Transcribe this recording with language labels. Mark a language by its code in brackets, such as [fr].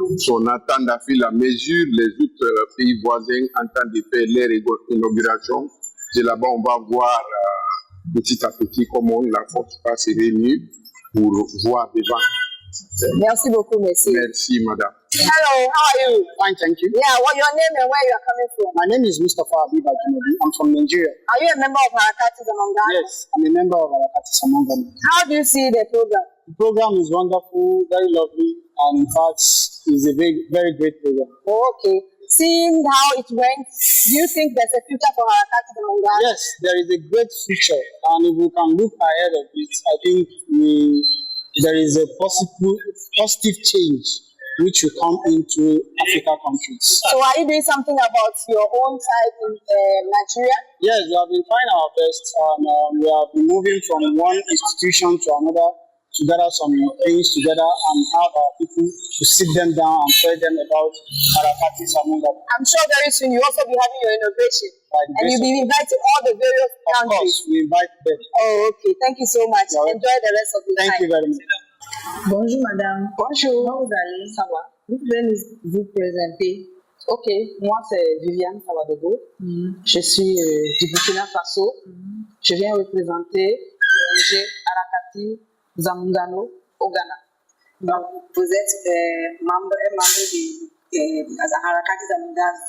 [fr] On attend à faire la mesure, les autres pays voisins entendent de faire leur inauguration. Et là-bas, on va voir petit à petit comment la force va se réunir pour voir devant. Merci beaucoup, monsieur. Merci, madame. [en] Hello, how are you? Fine, thank you. Yeah, what your name and where you are coming from? My name is Mustafa Abiba Junabi. I'm from Nigeria. Are you a member of Harakati Zamongano? Yes, I'm a member of Harakati Zamongano. How do you see the program? The program is wonderful, very lovely, and in fact, it's a very, very great program. Oh, okay. Seeing how it went, do you think there's a future for Harakati Zamongano? Yes, there is a great future, and if we can look ahead of it, I think there is a positive change which will come into African countries. So are you doing something about your own side in Nigeria? Yes, we have been trying our best, and we have been moving from one institution to another to gather some things together and have our people to sit them down and tell them about Harakati Zamongano. I'm sure very soon you'll also be having your innovation. And you'll be inviting all the various countries. Of course, we invite them. Oh, okay. Thank you so much. Enjoy the rest of the time. Thank you very much. [fr] Bonjour madame. Bonjour. Comment vous allez? Ça va? Vous pouvez vous présenter? Ok, moi c'est Viviane Savadogo. Je suis du Burkina Faso. Je viens représenter l'ONG Harakati Zamongano au Ghana. Donc vous êtes membre de Harakati Zamongano?